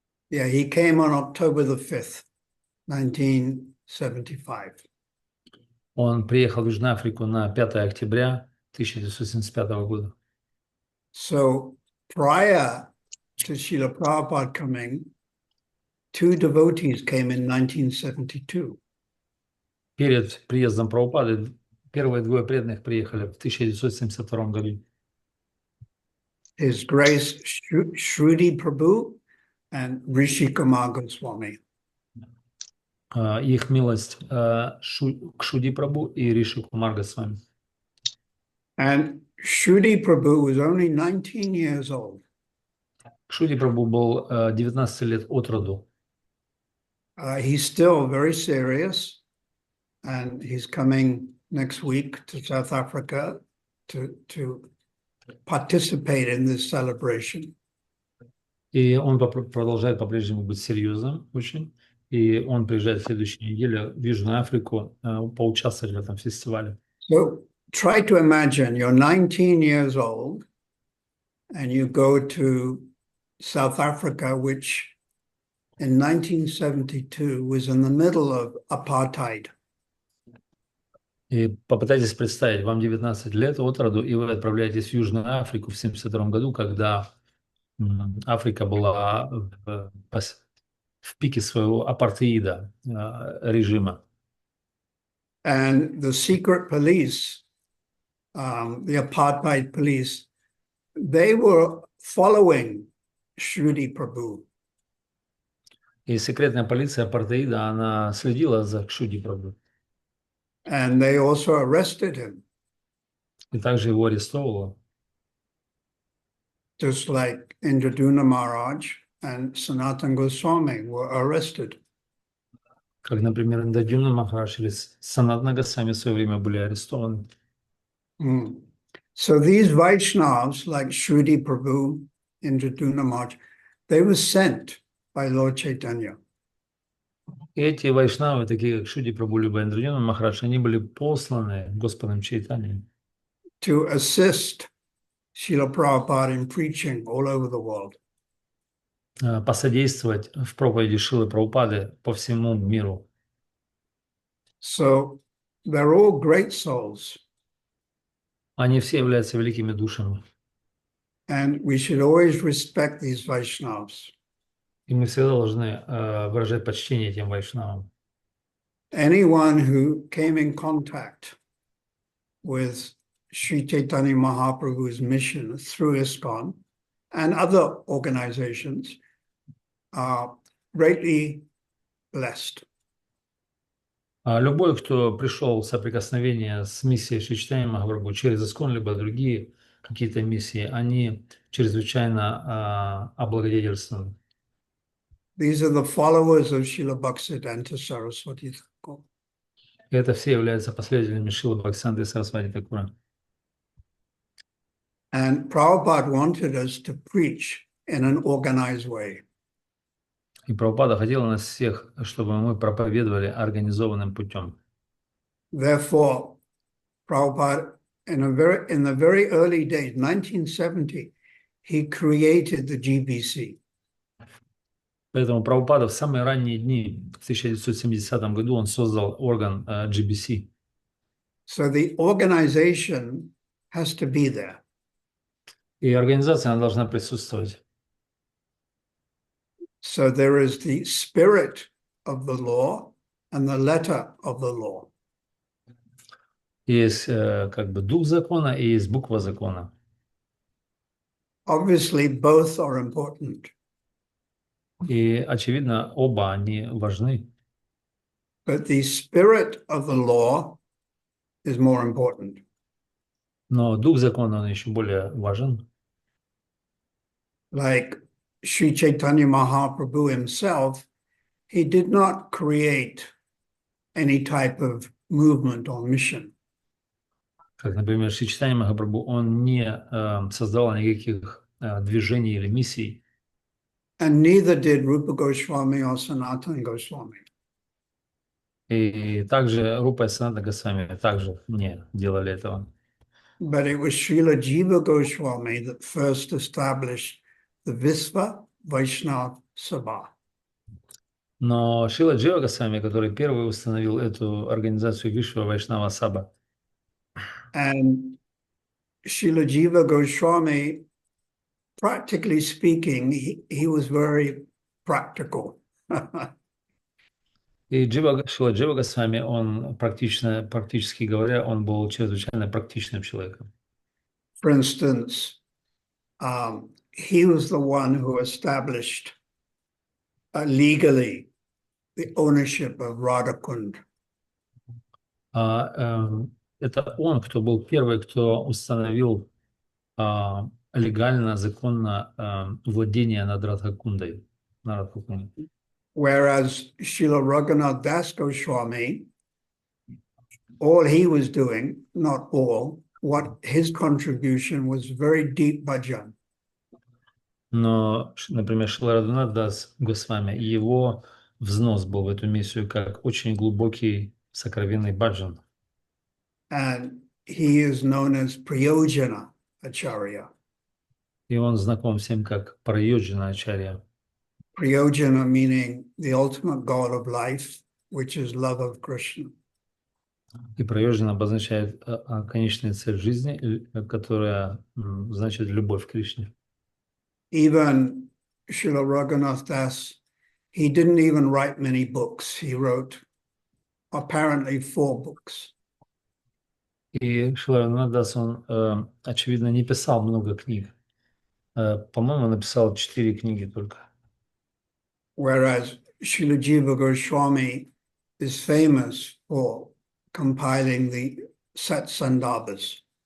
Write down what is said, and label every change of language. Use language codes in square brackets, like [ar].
[en] Yeah, he came on October the 5th, 1975. [ru] Он приехал в Южную Африку на 5 октября 1975 года. [en] So prior to Srila Prabhupada coming, 2 devotees came in 1972. [ru] Перед приездом Прабхупады первые 2 преданных приехали в 1972 году. [en] His Grace Shruti Prabhu and Rishi Kumar Goswami. [ru] Их милость Кшуди Прабху и Риши Кумар Госвами. [en] And Shruti Prabhu was only 19 years old. [ru] Кшуди Прабху был 19 лет от роду. [en] He's still very serious, and he's coming next week to South Africa to participate in this celebration. [ru] И он продолжает по-прежнему быть серьезным очень. И он приезжает в следующей неделе в Южную Африку поучаствовать в этом фестивале. [en] So try to imagine you're 19 years old and you go to South Africa, which in 1972 was in the middle of apartheid. [ru] И попытайтесь представить, вам 19 лет от роду, и вы отправляетесь в Южную Африку в 1972 году, когда Африка была в пике своего апартеида режима. [en] And the secret police, the apartheid police, they were following Shruti Prabhu. [ru] И секретная полиция апартеида, она следила за Кшуди Прабху. [en] And they also arrested him, [ru] И также его арестовывала. [en] just like Indraduna Maharaj and Sanatana Goswami were arrested. [ru] Как, например, Индадюна Махарадж или Санатана Госвами в свое время были арестованы. [en] So these Vaishnavas, like Shruti Prabhu, Indraduna Maharaj, they were sent by Lord Chaitanya. [ru] И эти вайшнавы, такие как Шуди Прабху либо Индрадюна Махарадж, они были посланы Господом Чайтаньей, [en] to assist Srila Prabhupada in preaching all over the world. [ru] посодействовать в проповеди Шилы Прабхупады по всему миру. [en] So they're all great souls, [ru] Они все являются великими душами. [en] and we should always respect these Vaishnavas. [ru] И мы всегда должны выражать почтение этим вайшнавам. [en] Anyone who came in contact with Sri Chaitanya Mahaprabhu's mission through ISKCON and other organizations are greatly blessed. [ru] Любой, кто пришел в соприкосновение с миссией Шри Чайтаньи Махапрабху через ИСККОН, либо другие какие-то миссии, они чрезвычайно облагодетельствованы. [en] These are the followers of Srila Bhaktisiddhanta Saraswati Thakur. [ru] И это все являются последователями Шилы Бхактисиданты Сарасвати Такура. [en] And Prabhupada wanted us to preach in an organized way. [ru] И Прабхупада хотела нас всех, чтобы мы проповедовали организованным путем. [en] Therefore, Prabhupada, in the very early days, 1970, he created the GBC. [ru] Поэтому Прабхупада в самые ранние дни, в 1970 году, он создал орган GBC. [en] So the organization has to be there. [ru] И организация, она должна присутствовать. [en] So there is the spirit of the law and the letter of the law. [ru] Есть как бы дух закона и есть буква закона. [en] Obviously, both are important. [ru] И, очевидно, оба они важны. [en] But the spirit of the law is more important. [ru] Но дух закона, он еще более важен. [en] Like Sri Chaitanya Mahaprabhu himself, he did not create any type of movement or mission. [ru] Как, например, Шри Чайтанья Махапрабху, он не создавал никаких движений или миссий. [en] And neither did Rupa Goswami or Sanatana Goswami. [ru] И также Рупа и Санатана Госвами также не делали этого. [en] But it was Srila Jiva Goswami that first established the Visva Vaishnava Sabha. [ru] Но Шрила Джива Госвами, который первый установил эту организацию Вишва Вайшнава Саба, [en] And Srila Jiva Goswami, practically speaking, he was very practical. [ru] и Шрила Джива Госвами, он практически говоря, он был чрезвычайно практичным человеком. [en] For instance, he was the one who established legally the ownership of Radhakund. [ru] Это он, кто был первый, кто установил легально, законно владение над Радхакундой. [en] Whereas Srila Raghunath Das Goswami, all he was doing, not all, what his contribution was very deep bhajan. [ru] Но, например, Шрила Рагхунат Дас Госвами, его взнос был в эту миссию как очень глубокий сокровенный баджан. [en] And he is known as Prayojana Acharya. [ru] И он знаком всем как Прайоджана Ачарья. [en] Prayojana meaning the ultimate goal of life, which is love of Krishna. [ru] И проёжна обозначает конечную цель жизни, которая значит любовь к Кришне. [en] Even Srila Raghunath Das, he didn't even write many books. He wrote apparently 4 books. [ru] И Шрила Рагунатдас, он, очевидно, не писал много книг. По-моему, написал 4 книги только. [en] Whereas Srila Jiva Goswami is famous for compiling the Satsandarbhas.